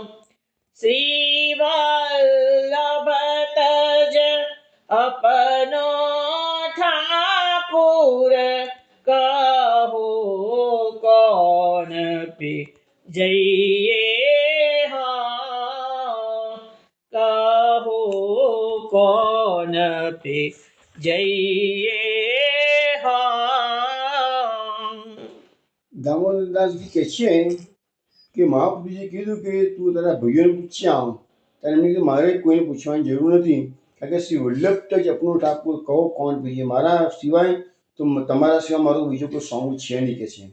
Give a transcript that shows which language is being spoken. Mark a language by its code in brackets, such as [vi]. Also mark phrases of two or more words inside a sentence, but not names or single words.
[bra] श्री वल्लभ तज अपनो ठाकुर कहो कौन पे जइए हम। कहो कौन पे जइए हम। [gu] દામોદરદાસજી કહે છે કે મહાપ્રભુજીએ કીધું કે તું તારા ભાઈઓને પૂછ્યા આવ ત્યારે એમને કીધું મારે કોઈને પૂછવાની જરૂર નથી કારણ કે શ્રી વલ્લભ તજ આપણો ઠાકોર કહો કોણ ભાઈએ મારા સિવાય તો તમારા સિવાય મારો બીજો કોઈ સ્વામી છે નહીં કે છે.